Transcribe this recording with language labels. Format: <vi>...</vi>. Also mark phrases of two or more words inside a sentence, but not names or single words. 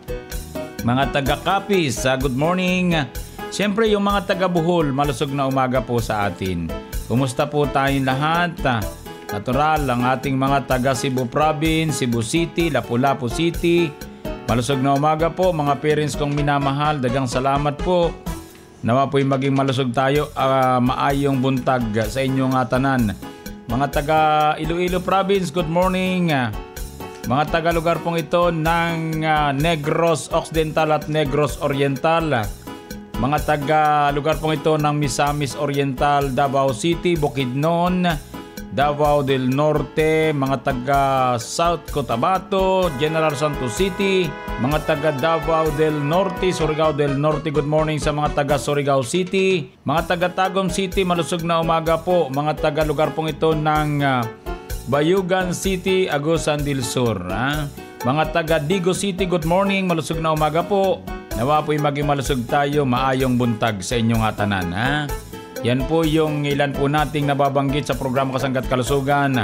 <tl>Mga taga Capiz,</tl> <en>good morning.</en> <tl>Siyempre yung mga taga Bohol, malusog na umaga po sa atin. Kumusta po tayong lahat? Natural ang ating mga taga Cebu Province, Cebu City, Lapu-Lapu City. Malusog na umaga po mga parents kong minamahal. Dagang salamat po. Nawa po'y maging malusog tayo.</tl> <ceb>Maayong buntag sa inyong tanan.</ceb> <tl>Mga taga Iloilo Province,</tl> <en>good morning.</en> <tl>Mga taga lugar pong ito ng Negros Occidental at Negros Oriental. Mga taga lugar pong ito ng Misamis Oriental, Davao City, Bukidnon, Davao del Norte, mga taga South Cotabato, General Santos City, mga taga Davao del Norte, Surigao del Norte,</tl> <en>good morning</en> <tl>sa mga taga Surigao City, mga taga Tagum City, malusog na umaga po, mga taga lugar pong ito ng Bayugan City, Agusan del Sur, mga taga Digo City,</tl> <en>good morning,</en> <tl>malusog na umaga po, nawa po'y maging malusog tayo,</tl> <ceb>maayong buntag sa inyong tanan,</ceb> <tl>Yan po yung ilan po nating nababanggit sa programa Kasanggat Kalusugan.</tl>